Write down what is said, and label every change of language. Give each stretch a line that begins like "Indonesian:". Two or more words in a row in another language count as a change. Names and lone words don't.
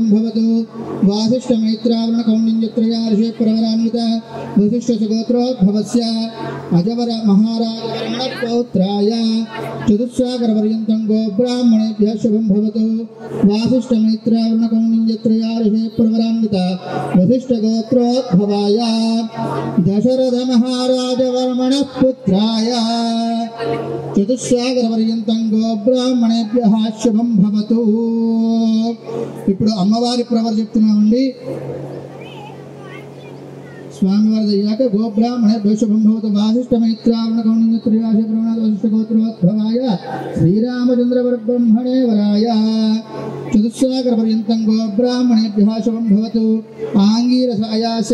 Sanskrit: भवतु वासिष्ठ मैत्रावरण कौण्डिन्यत्रया ऋषि परवरान्वित वशिष्ठ गोत्रोद्भवस्य अजवर महाराज वर्मण पौत्राय चतुस्सागर पर्यन्तं गोब्राह्मणेभ्यः शुभं भवतु वासिष्ठ मैत्रावरण कौण्डिन्यत्रया ऋषि परवरान्वित वशिष्ठ गोत्रोद्भवाय दशरथ महाराज वर्मण पुत्राय चतुस्सागर पर्यन्तं गोब्राह्मणेभ्यः शुभं भवतु।
Telugu: ఇప్పుడు అమ్మవారి ప్రవర్ చెప్తున్నామండి. స్వామివారి అయ్యాక
Sanskrit: గోబ్రాహ్మణేభ్యో శుభం భవతు వాసిష్ఠ మైత్రావణ కౌండిన్యత్రయాశ ప్రవణాద వశిష్ఠ గోత్రోద్భవాయ శ్రీరామచంద్ర పరబ్రహ్మణే వరాయ చతుస్సాగర పర్యంతం గోబ్రాహ్మణేభ్యः శుభం భవతు ఆంగీరసాయాస్య